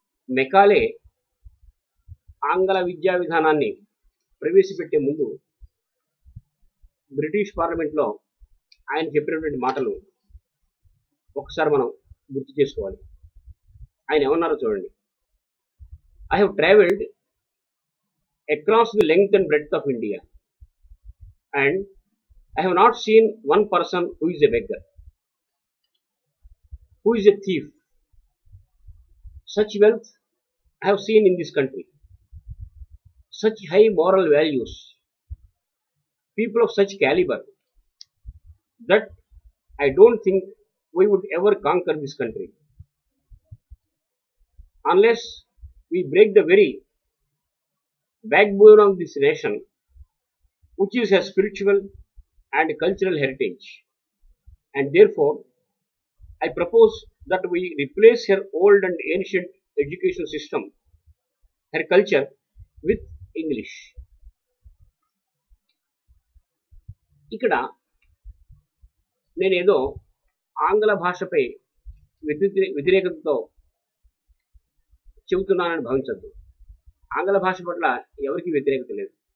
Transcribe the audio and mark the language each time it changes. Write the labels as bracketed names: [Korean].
[Telugu] Macaulay ఆంగ్ల విద్యా విధానాన్ని ప్రవేశపెట్టే ముందు బ్రిటిష్ పార్లమెంట్లో ఆయన చెప్పినటువంటి మాటలు ఒకసారి మనం గుర్తు చేసుకోవాలి. ఆయన ఏమన్నారో చూడండి. I have travelled [English] across the length and breadth of India, and I have not seen one person who is a beggar, who is a thief. Such wealth I have seen in this country, such high moral values, people of such caliber, that I don't think we would ever conquer this country unless we break the very backbone of this nation, which is a spiritual and cultural heritage. And therefore, I propose that we replace her old and ancient education system, her culture, with English. [Telugu] ఇక్కడ నేనేదో ఆంగ్ల భాషపై వ్యతిరేకతతో చెబుతున్నానని భావించద్దు. ఆంగ్ల భాష పట్ల ఎవరికి వ్యతిరేకత లేదు.